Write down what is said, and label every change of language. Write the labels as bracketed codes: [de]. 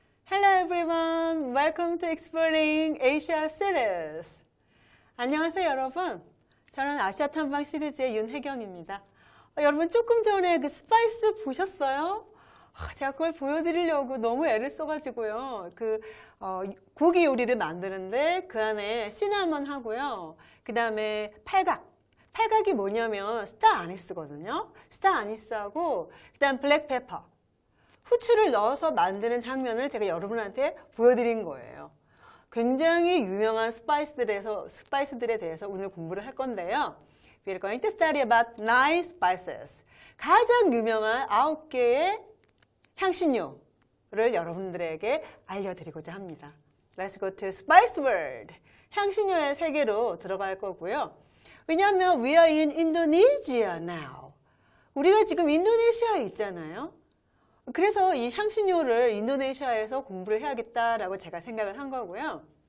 [en] Hello everyone, welcome to Exploring Asia series. [ko] 안녕하세요 여러분. 저는 아시아 탐방 시리즈의 윤혜경입니다. 여러분 조금 전에 그 스파이스 보셨어요? 제가 그걸 보여드리려고 너무 애를 써가지고요. 고기 요리를 만드는데 그 안에 시나몬 하고요. 그 다음에 팔각. 팔각이 뭐냐면 스타 아니스거든요. 스타 아니스하고 그 다음 블랙페퍼. 후추를 넣어서 만드는 장면을 제가 여러분한테 보여드린 거예요. 굉장히 유명한 스파이스들에 대해서 오늘 공부를 할 건데요. [en] We're going to study about 9 spices. [ko] 가장 유명한 9개의 향신료를 여러분들에게 알려드리고자 합니다. [en] Let's go to spice world. [ko] 향신료의 세계로 들어갈 거고요. 왜냐하면 [en] we are in Indonesia now. [ko] 우리가 지금 인도네시아에 있잖아요. 그래서 이 향신료를 인도네시아에서 공부를 해야겠다라고 제가 생각을 한 거고요.